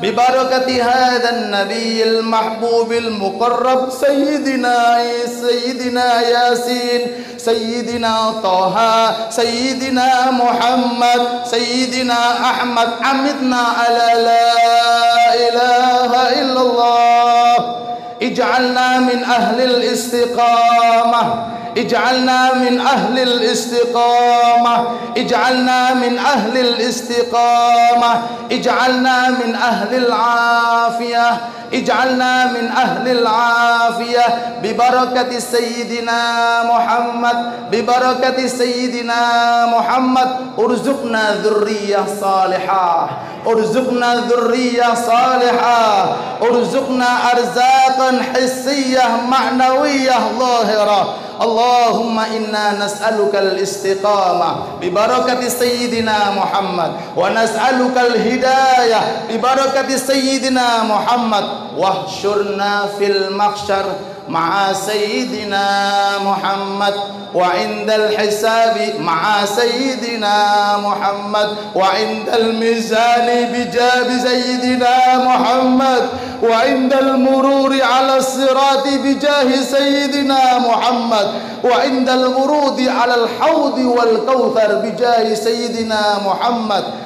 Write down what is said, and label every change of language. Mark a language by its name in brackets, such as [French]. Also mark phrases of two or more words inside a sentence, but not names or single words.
[Arabic] ببركة هذا النبي المحبوب المقرب سيدنا يس، سيدنا طه، سيدنا محمد، سيدنا أحمد، أمتنا على لا إله إلا الله. اجعلنا من أهل الاستقامة، اجعلنا من أهل الاستقامة، اجعلنا من أهل الاستقامة، اجعلنا من أهل العافية، اجعلنا من أهل العافية. ببركة سيدنا محمد، ببركة سيدنا محمد، ارزقنا ذرية صالحة، ارزقنا ذرية صالحة، ارزقنا أرزاقا حسية معنوية ظاهرة. اللهم إنا نسألك الاستقامة ببركة سيدنا محمد، ونسألك الهداية ببركة سيدنا محمد، واحشرنا في المحشر مع سيدنا محمد، وعند الحساب مع سيدنا محمد، وعند الميزان بجاه سيدنا محمد، وعند المرور على الصراط بجاه سيدنا محمد، وعند الورود على الحوض والكوثر بجاه سيدنا محمد.